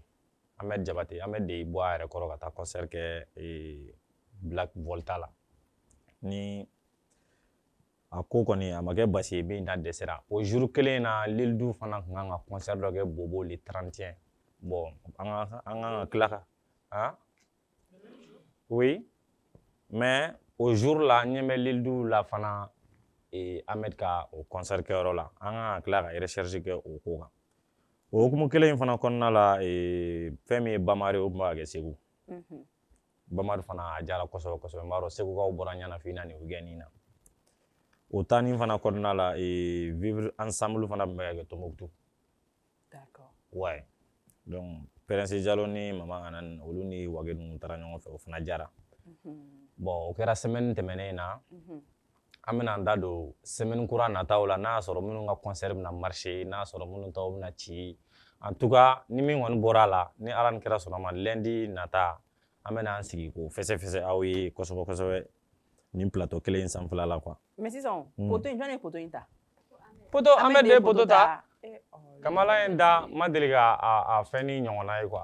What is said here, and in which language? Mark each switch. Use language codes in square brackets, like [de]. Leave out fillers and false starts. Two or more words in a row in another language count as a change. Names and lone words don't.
[bm] Ahmed Jabate, Ahmed de y'i bɔ a yɛrɛ kɔrɔ ka taa concert kɛ Black Volta la. Ni a ko kɔni a ma kɛ basi ye min na dɛsɛra. O jour kelen na Lil Du fana kun kan ka concert dɔ kɛ Bobo le 31. Bon, an kan ka tila ka. Hein? [fr] Oui. Mais au jour là, [bm] n ɲɛ bɛ Lil Du la fana Ahmed ka o concert kɛyɔrɔ la. An kan ka tila ka recherche kɛ o ko kan. O hukumu kelen in fana kɔnɔna la, fɛn min ye Bamari o tun b'a kɛ Segu. Bamari fana a diyara kosɛbɛ kosɛbɛ. N b'a dɔn Segukaw bɔra Ɲanafin ni week-end in na. O taani fana kɔnɔna la, [fr] vivre ensemble [bm] fana tun bɛ ka kɛ Tombouctou. [fr] D'accord. Ouais. [bm] Donc Prince Jalo ni Mama Anan olu ni Wage ninnu taara ɲɔgɔn fɛ o fana diyara. Bon o kɛra semaine tɛmɛnen na. An bɛna an da don semaine kura nataw la n'a y'a sɔrɔ minnu ka concert bɛna marcher, n'a y'a sɔrɔ minnu taw bɛna ci. [fr] En tout cas [bm] ni min kɔni bɔra a la, ni Ala ni kira sɔnna ma lundi nata an bɛna an sigi k'o fɛsɛfɛsɛ aw ye kosɛbɛ kosɛbɛ nin plateau kelen in sanfɛla la quoi. Mais sisan, poto in jɔn ye poto in ta? Poto Ahmed de ye poto ta. Kamala in da ma deli ka a fɛn ni ɲɔgɔnna ye quoi.